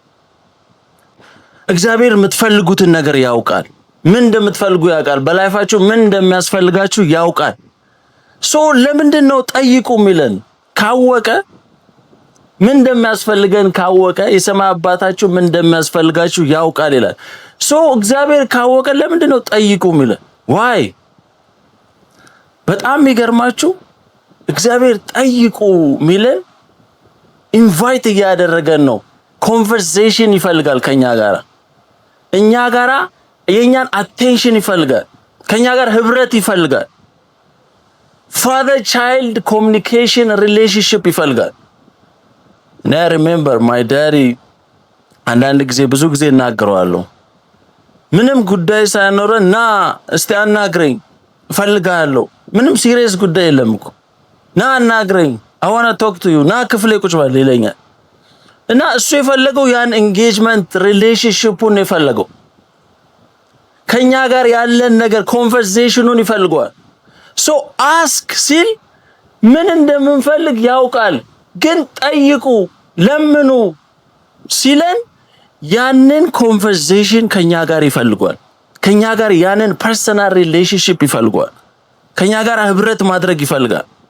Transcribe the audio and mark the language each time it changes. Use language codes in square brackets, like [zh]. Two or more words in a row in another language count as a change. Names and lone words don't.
[am] እግዚአብሔር የምትፈልጉትን ነገር ያውቃል ምን እንደምትፈልጉ ያውቃል በላይፋችሁ ምን እንደሚያስፈልጋችሁ ያውቃል so ለምንድነው ጠይቁ ሚለን ካወቀ ምን እንደሚያስፈልገን ካወቀ የሰማይ አባታችሁ ምን እንደሚያስፈልጋችሁ ያውቃል ይላል so እግዚአብሔር ካወቀ ለምንድነው ጠይቁ ሚለን why በጣም ይገርማችሁ እግዚአብሔር ጠይቁ ሚለን ኢንቫይት እያደረገን ነው ኮንቨርሴሽን ይፈልጋል ከኛ ጋራ እኛ ጋራ የኛን አቴንሽን ይፈልጋል ከኛ ጋር ህብረት ይፈልጋል [en] father child communication relationship [am] ይፈልጋል [en] and I remember my daddy [am] አንዳንድ ጊዜ ብዙ ጊዜ እናገረዋለሁ ምንም ጉዳይ ሳይኖረን ና እስቲ አናግረኝ እፈልጋለሁ ምንም ሲሪየስ ጉዳይ የለም እኮ ና አናግረኝ [en] I want to talk to you [am] ና ክፍሌ ቁጭ በል ይለኛል እና እሱ የፈለገው ያን [en] engagement relationshipun [am] የፈለገው ከኛ ጋር ያለን ነገር ኮንቨርሴሽኑን ይፈልጋል [en] so ask [am] ሲል ምን እንደምንፈልግ ያውቃል ግን ጠይቁ ለምኑ ሲለን ያንን ኮንቨርሴሽን ከኛ ጋር ይፈልጋል ከኛ ጋር ያንን [en] personal relationship [am] ይፈልጋል ከኛ ጋር ህብረት ማድረግ ይፈልጋል